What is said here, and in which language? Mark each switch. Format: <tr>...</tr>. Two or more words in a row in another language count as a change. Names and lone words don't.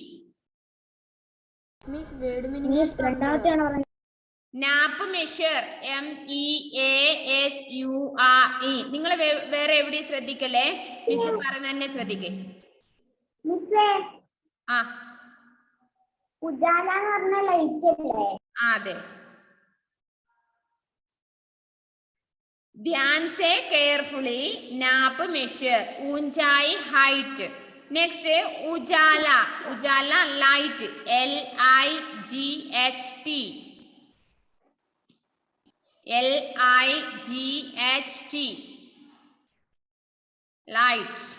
<en>നാപ്പ് measure MEASURE.</en> <ml>നിങ്ങൾ വേറെ എവിടെ ശ്രദ്ധിക്കല്ലേ? മിസ് പറഞ്ഞ തന്നെ ശ്രദ്ധിക്കേ. ആ ഉജാല എന്ന് പറഞ്ഞ ലൈറ്റ് അല്ലേ? അതെ.</ml> <hi>ध्यान से केयरफुली नाप मेजर ऊंचाई हाइट. नेक्स्ट उजाला. उजाला</hi> <en>light LIGHT. LIGHT light.</en>